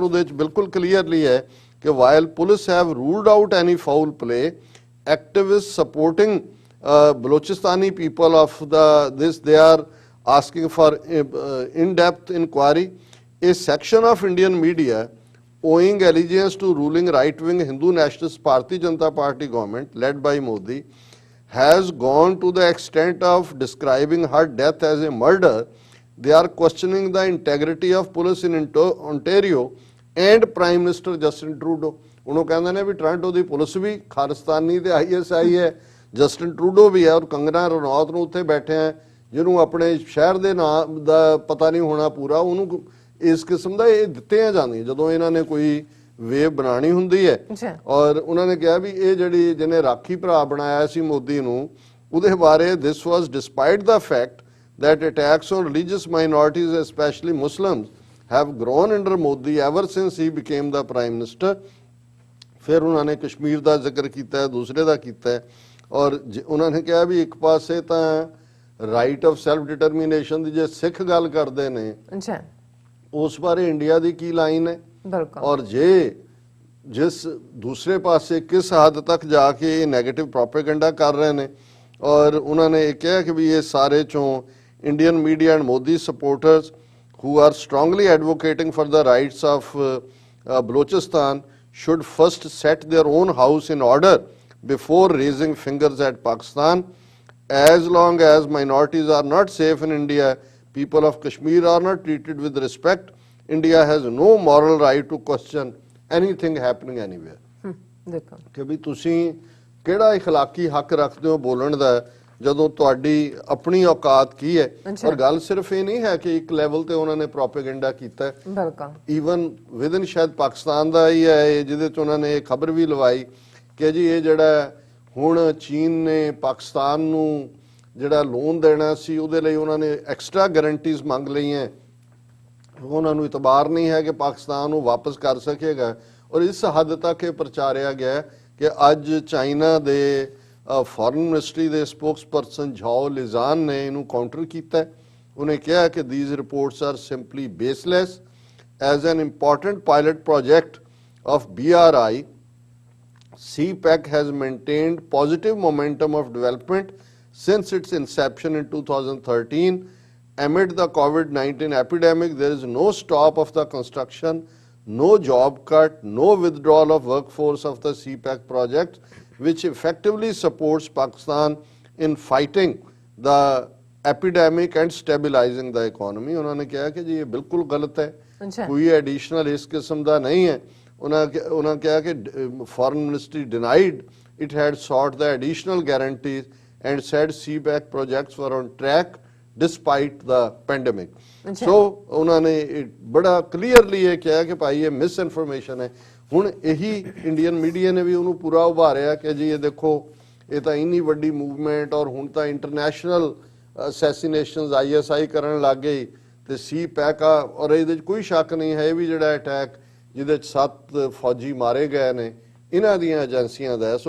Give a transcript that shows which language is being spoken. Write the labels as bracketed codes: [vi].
[pa] ਔਰ ਉਹਦੇ 'ਚ ਬਿਲਕੁਲ ਕਲੀਅਰਲੀ ਹੈ ਕਿ [en] While police have ruled out any foul play activist supporting Balochistani people of this they are asking for in-depth inquiry. A section of Indian media owing allegiance to ruling right-wing Hindu nationalist Bharatiya Janata Party government led by Modi has gone to the extent of describing her death as a murder. They are questioning the integrity of police in Ontario and Prime Minister Justin Trudeau. [pa] ਉਹਨੂੰ ਕਹਿੰਦੇ ਨੇ ਵੀ Toronto ਦੀ police ਵੀ ਖਾਲਿਸਤਾਨੀ ਤੇ ISI ਹੈ, Justin Trudeau ਵੀ ਹੈ ਔਰ ਕੰਗਨਾ ਰਣੌਤ ਨੂੰ ਉੱਥੇ ਬੈਠੇ ਹੈ ਜਿਹਨੂੰ ਆਪਣੇ ਸ਼ਹਿਰ ਦੇ ਨਾਮ ਦਾ ਪਤਾ ਨਹੀਂ ਹੋਣਾ ਪੂਰਾ, ਉਹਨੂੰ ਇਸ ਕਿਸਮ ਦਾ ਇਹ ਦਿੱਤੀਆਂ ਜਾਂਦੀਆਂ ਜਦੋਂ ਇਹਨਾਂ ਨੇ ਕੋਈ ਵੇਵ ਬਣਾਣੀ ਹੁੰਦੀ ਹੈ। ਔਰ ਉਹਨਾਂ ਨੇ ਕਿਹਾ ਵੀ ਇਹ ਜਿਹੜੀ ਜਿਹਨੇ ਰਾਖੀ ਭਰਾ ਬਣਾਇਆ ਸੀ ਮੋਦੀ ਨੂੰ ਉਹਦੇ ਬਾਰੇ [en] this was despite the fact that attacks on religious minorities, especially Muslims, have grown under Modi ever since he became the Prime Minister. [pa] ਫਿਰ ਉਹਨਾਂ ਨੇ ਕਸ਼ਮੀਰ ਦਾ ਜ਼ਿਕਰ ਕੀਤਾ, ਦੂਸਰੇ ਦਾ ਕੀਤਾ, ਔਰ ਉਹਨਾਂ ਨੇ ਕਿਹਾ ਵੀ ਇੱਕ ਪਾਸੇ ਤਾਂ ਰਾਈਟ ਆਫ ਸੈਲਫ ਡਿਟਰਮੀਨੇਸ਼ਨ ਦੀ ਜੇ ਸਿੱਖ ਗੱਲ ਕਰਦੇ ਨੇ ਉਸ ਬਾਰੇ ਇੰਡੀਆ ਦੀ ਕੀ ਲਾਈਨ ਹੈ, ਔਰ ਜੇ ਜਿਸ ਦੂਸਰੇ ਪਾਸੇ ਕਿਸ ਹੱਦ ਤੱਕ ਜਾ ਕੇ ਇਹ ਨੈਗੇਟਿਵ ਪ੍ਰੋਪੇਗੈਂਡਾ ਕਰ ਰਹੇ ਨੇ। ਔਰ ਉਹਨਾਂ ਨੇ ਇਹ ਕਿਹਾ ਕਿ ਵੀ ਇਹ ਸਾਰੇ ਚੋਂ [en] Indian media and Modi supporters who are strongly advocating for the rights of Balochistan should first set their own house in order before raising fingers at Pakistan. As long as minorities are not safe in India, people of Kashmir are not treated with respect, India has no moral right to question anything happening anywhere. [pa] ਦੇਖੋ ਕਿ ਵੀ ਤੁਸੀਂ ਕਿਹੜਾ ਇਖਲਾਕੀ ਹੱਕ ਰੱਖਦੇ ਹੋ ਬੋਲਣ ਦਾ ਜਦੋਂ ਤੁਹਾਡੀ ਆਪਣੀ ਔਕਾਤ ਕੀ ਹੈ। ਔਰ ਗੱਲ ਸਿਰਫ ਇਹ ਨਹੀਂ ਹੈ ਕਿ ਇੱਕ ਲੈਵਲ ਤੇ ਉਹਨਾਂ ਨੇ ਪ੍ਰੋਪੇਗੈਂਡਾ ਕੀਤਾ ਹੈ, ਬਿਲਕੁਲ ਈਵਨ ਵਿਦਨ ਸ਼ਾਇਦ ਪਾਕਿਸਤਾਨ ਦਾ ਹੀ ਹੈ ਜਿਹਦੇ ਚ ਉਹਨਾਂ ਨੇ ਇਹ ਖਬਰ ਵੀ ਲਵਾਈ ਕਿ ਜੀ ਇਹ ਜਿਹੜਾ ਹੁਣ ਚੀਨ ਨੇ ਪਾਕਿਸਤਾਨ ਨੂੰ ਜਿਹੜਾ ਲੋਨ ਦੇਣਾ ਸੀ ਉਹਦੇ ਲਈ ਉਹਨਾਂ ਨੇ ਐਕਸਟਰਾ ਗਾਰੰਟੀਜ਼ ਮੰਗ ਲਈਆਂ, ਉਹਨਾਂ ਨੂੰ ਇਤਬਾਰ ਨਹੀਂ ਹੈ ਕਿ ਪਾਕਿਸਤਾਨ ਨੂੰ ਵਾਪਸ ਕਰ ਸਕੇਗਾ। ਔਰ ਇਸ ਹੱਦ ਤੱਕ ਇਹ ਪ੍ਰਚਾਰਿਆ ਗਿਆ ਕਿ ਅੱਜ ਚਾਈਨਾ ਦੇ ਫੋਰਨ ਮਿਨਿਸਟਰੀ ਦੇ ਸਪੋਕਸਪਰਸਨ ਝਾਓ ਲਿਜ਼ਾਨ ਨੇ ਇਹਨੂੰ ਕਾਊਂਟਰ ਕੀਤਾ। ਉਹਨੇ ਕਿਹਾ ਕਿ [en] these reports are simply baseless. As an important pilot project of BRI, CPEC has maintained positive momentum of development since its inception in 2013. Amid the COVID-19 epidemic, there is no stop of the construction, no job cut, no withdrawal of workforce of the CPEC project, which effectively supports Pakistan in fighting the epidemic and stabilizing the economy. [hi] उन्होंने कहा कि जी ये बिल्कुल गलत है, कोई additional इस किस्म का नहीं है। उन्होंने कहा कि [en] foreign ministry denied it had sought the additional guarantees and said CPEC projects were on track despite the pandemic. [hi] So उन्होंने बड़ा clearly ये कहा कि भाई ये misinformation है। [pa] ਹੁਣ ਇਹੀ ਇੰਡੀਅਨ ਮੀਡੀਆ ਨੇ ਵੀ ਉਹਨੂੰ ਪੂਰਾ ਉਭਾਰਿਆ ਕਿ ਜੀ ਇਹ ਦੇਖੋ ਇਹ ਤਾਂ ਇੰਨੀ ਵੱਡੀ ਮੂਵਮੈਂਟ ਔਰ ਹੁਣ ਤਾਂ ਇੰਟਰਨੈਸ਼ਨਲ ਅਸੈਸੀਨੇਸ਼ਨਸ ISI ਕਰਨ ਲੱਗ ਗਈ ਤੇ CPEC ਆ ਔਰ ਇਹਦੇ 'ਚ ਕੋਈ ਸ਼ੱਕ ਨਹੀਂ ਹੈ ਵੀ ਜਿਹੜਾ ਅਟੈਕ ਜਿਹਦੇ 'ਚ 7 ਫੌਜੀ ਮਾਰੇ ਗਏ ਨੇ ਇਹਨਾਂ ਦੀਆਂ ਏਜੰਸੀਆਂ ਦਾ।